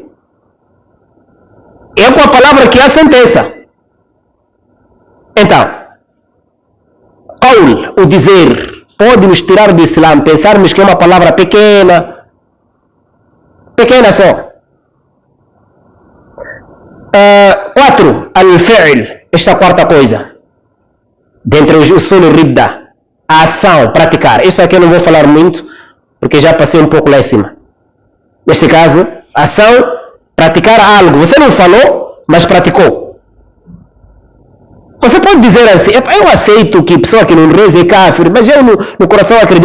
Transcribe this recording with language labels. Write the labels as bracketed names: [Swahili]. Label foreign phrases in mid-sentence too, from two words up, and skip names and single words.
[Portuguese] É com a palavra que há sentença. Então, qaul, o dizer, pode nos tirar do Islã, pensarmos que é uma palavra pequena só. 4. Al-fi'l, esta quarta coisa. Dentre os [Arabic] أصول الردة, [Portuguese] a ação, praticar. Isso aqui eu não vou falar muito, porque já passei um pouco lá em cima. Neste caso, ação, praticar algo. Você não falou, mas praticou. Você pode dizer assim, eu aceito que pessoa que não reza é kafir, mas eu no coração acredito.